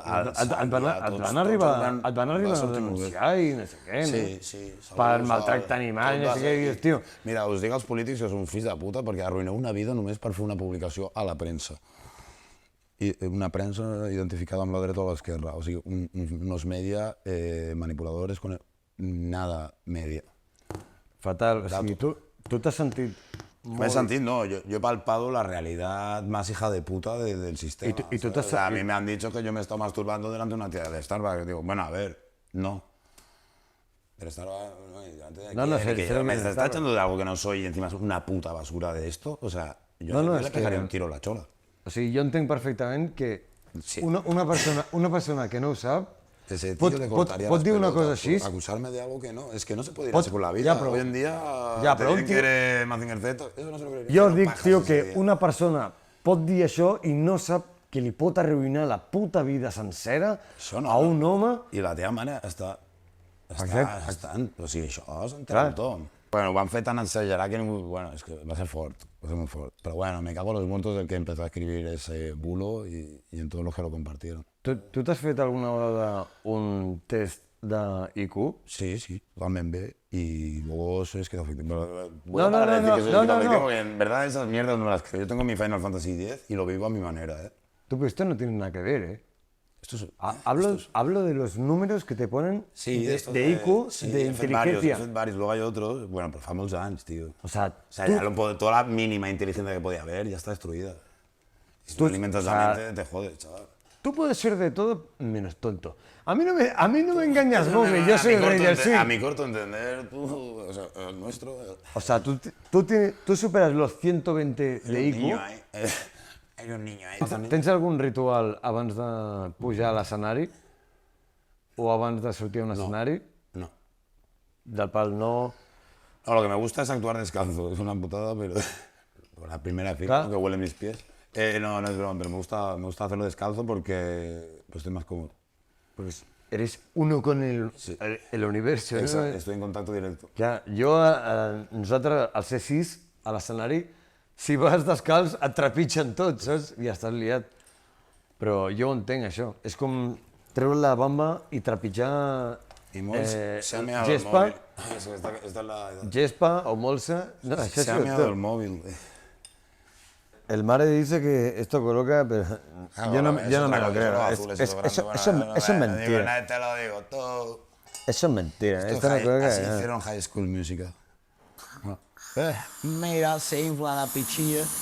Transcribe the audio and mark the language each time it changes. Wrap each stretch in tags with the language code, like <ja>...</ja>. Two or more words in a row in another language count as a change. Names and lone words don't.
<ca>et van arribar a denunciar i no sé què, Sí. per maltractar animals, no sé què, dius, tio. Mira, us dic als polítics que són fills de puta perquè arruïneu una vida només per fer una publicació a la premsa. I una premsa identificada amb la dreta o l'esquerra, o sigui,</ca> <es>unos media manipuladores con nada media.</es> <ca>Fatal, o sigui, tu t'has sentit</ca> <es>Me he sentido, no, yo he palpado la realidad más hija de puta del sistema. ¿Y tú te has- O sea, a mí me han dicho que yo me he estado masturbando delante de una tía de Starbucks. Digo, bueno, a ver, no. Pero Starbucks, no, delante de No, no, quién, serio, me Starbucks. está echando de algo que no soy y encima es una puta basura de esto. O sea, yo No, le es que- pegaría un tiro a la chola.</es> <ca>O sigui, jo entenc perfectament que Sí. una persona que no ho sap</ca> <es>Ese tío</es> <ca>pot,</ca> <es>le</es> <ca>pot,</ca> <es>cortaría</es> <ca>pot</ca> <es>las</es> <ca>dir una</ca> <es>pelotas</es> <ca>cosa així,</ca> <es>por acusarme de algo que no. Es que no se puede ir Pot- así por la vida. ya, pero- Hoy en día, Ya, te pero dicen un tío- que eres Mazinger Z, eso no se lo creería.</es> <ca>jo</ca> <es>Pero</es> <ca>dic,</ca> <es>pajas,</es> <ca>tio,</ca> <es>ese</es> <ca>que</ca> <es>día.</es> <ca>una persona pot dir això i no sap que li pot arruïnar la puta vida sencera Això no, a un home. I la teva mare està... Exacte. O sigui, això s'entén Clar. tothom. Bueno, ho van fer tan exagerat que ningú... Bueno, és que va ser fort, va ser muy fort.</ca> <es>Pero bueno, me cago en los muertos del que empezó a escribir ese bulo y en todos los que lo compartieron.</es> <ca>Tu t'has fet alguna vegada un test d'IQ?</ca> <es>Sí, también ve. Y luego soy esquizofrénico. No, no, no, no. Porque en verdad esas mierdas no me las creo. Yo tengo mi Final Fantasy X y lo vivo a mi manera, ¿eh? Tú, pero esto no tiene nada que ver, Esto es... Hablo de los números que te ponen de IQ, sí, de</es> <ca>he fet varios,</ca> <es>inteligencia.</es> <ca>he fet varios.</ca> <es>Luego hay otros, bueno, pero</es> <ca>fa molts anys,</ca> <es>tío. O sea, O sea, ya toda la mínima inteligencia que podía haber ya está destruida. Si tú alimentas o sea, la mente, te jodes, chaval. tú puedes ser de todo menos tonto. A mí no me engañas, Mowgli, yo soy el rey del sí. A mi corto entender, tú, o sea, el nuestro... O sea, tú superas los 120 de IQ. Hay un niño ahí.</es> <ca>Tens algun ritual abans de pujar a l'escenari? O abans de sortir a un escenari? No. Del pal no...</ca> <es>No, lo que me gusta es actuar descalzo. Es una putada, pero... Por la primera fila, Claro. aunque huelen mis pies. No, no es broma, pero me gusta hacerlo descalzo porque pues, estoy más cómodo. Pues eres uno con el universo, no? Exacto, estoy en contacto directo.</es> <ca>Ja, nosaltres, al C6, a l'escenari, si vas descalç et trepitgen tots, saps? I ja estàs liat. Però jo ho entenc, això. És com treure la bamba i trepitjar</ca> <es>Y Mols se ha meado</es> <ca>gespa,</ca> <es>el móvil. Esta es la edad.</es> <ca>gespa o molsa. No, això</ca> <es>Se ha</es> <ca>és</ca> <es>meado el</es> <ca>tot.</ca> <es>móvil. El mare dice que esto coloca, pero yo no me lo creo. Eso es mentira. Te lo digo todo. Eso es mentira. Esto no Así coloca. hicieron High School Musical. Mira, se infla la pichilla.</es>